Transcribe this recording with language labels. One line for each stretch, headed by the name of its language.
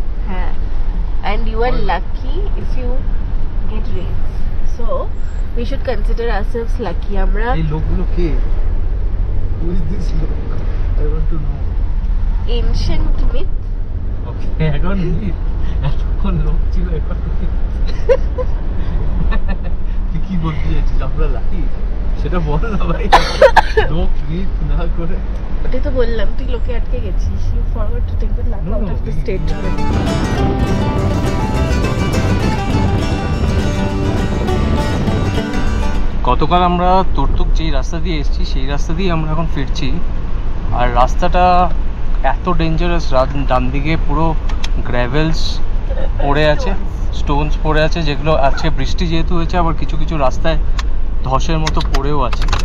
English: হ্যাঁ, and you are lucky if you get rains, so we should consider ourselves lucky.
Bangla: আমরা এই লোকগুলো কে?
English: Who is this লোক? I want to know. ancient myth.
Bangla: Okay, এখন এতক্ষণ লোক ছিল, এখন তুই কি বলতে চাইছিস? আমরা লাকি সেটা বল না ভাই। লোক মিথ না করে, ওটাই তো বললাম, তুই লোকে আটকে গেছিস।
English: You forgot to take the luck out of the statement.
Bangla: গতকাল আমরা তুর্তুক যেই রাস্তা দিয়ে এসেছি সেই রাস্তা দিয়ে আমরা এখন ফিরছি। আর রাস্তাটা এত ডেঞ্জারাস, ডান দিকে পুরো গ্র্যাভেলস পড়ে আছে, স্টোনস পড়ে আছে, যেগুলো আজকে বৃষ্টি যেহেতু হয়েছে আবার কিছু কিছু রাস্তায় ধসের মতো পড়েও আছে।